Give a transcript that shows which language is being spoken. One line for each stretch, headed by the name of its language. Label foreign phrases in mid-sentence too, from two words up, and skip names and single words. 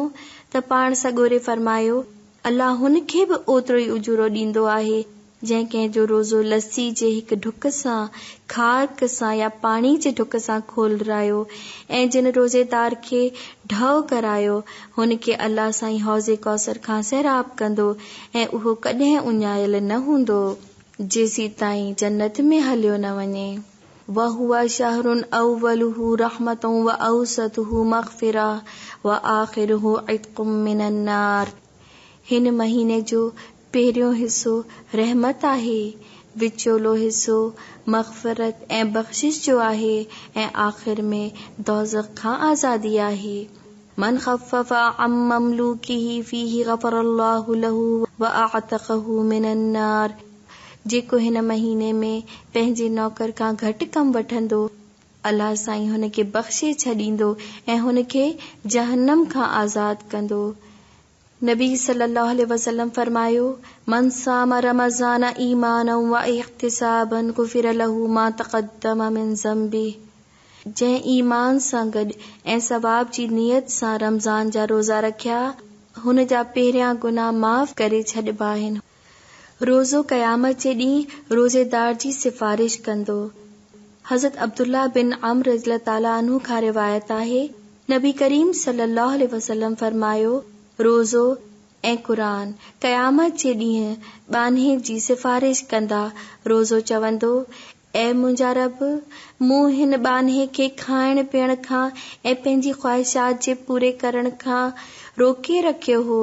Sindhi: त पाण सगोरे फरमायो, अल्लाह हुन खे बि ओतिरो ई उजूरो ॾींदो आहे जंहिं कंहिंजो रोज़ो लस्सी जे हिकु ढुक सां, खारक सां या पाणी जे ढुक सां खोलरायो ऐं जिन रोज़ेदार खे ढव करायो हुन खे अल्लाह साईं हौज़े कौसर खां सैराब कंदो ऐं उहो कॾहिं उञायल न हूंदो जेसी ताईं जन्नत में हलियो न वञे।
Arabic: وهو شهر أوله رحمة وأوسطه مغفرة وآخره عتق من النار.
Sindhi: हिन महीने जो पहिरियों हिस्सो रहमत आहे, विचोलो हिस्सो मग़फ़िरत ऐं बख़्शिश जो आहे ऐं आख़िर में दोज़ख खां आज़ादी आहे।
Arabic: من خفف عن مملوكه فيه غفر الله له وأعتقه من النار.
Sindhi: जेको हिन महीने में पंहिंजे नौकर खां घटि कम वठंदो, अल्लाह साईं हुन खे बख़्शे छॾींदो ऐं हुन खे जहन्नम खां आज़ाद कंदो। नबी
Arabic: صلى الله عليه وسلم
Sindhi: फरमायो,
Arabic: من صام رمضان إيمانا واحتسابا غفر له ما تقدم من ذنبه.
Sindhi: जंहिं ईमान सां गॾु ऐं सवाब जी नियत सां रमज़ान जा रोज़ा रखिया, हुन जा पहिरियां गुनाह माफ़ करे छॾिबा आहिनि। रोज़ो क़यामत जे ॾींहुं रोज़ेदार जी सिफ़ारिश कंदो। हज़रत अब्दुल्ला बिन अम्र
Arabic: رضي الله تعالى عنه
Sindhi: खां रिवायत आहे, नबी करीम
Arabic: صلى الله عليه وسلم
Sindhi: फरमायो, रोज़ो ऐं क़ुरान क़यामत जे ॾींहुं बान्हे जी सिफ़ारिश कंदा। रोज़ो चवंदो, ऐ मुंहिंजा रब, मूं हिन बान्हे खे खाइण पीअण खां ऐं पंहिंजी ख़्वाहिशात जे पूरे करण खां रोके रखियो हो।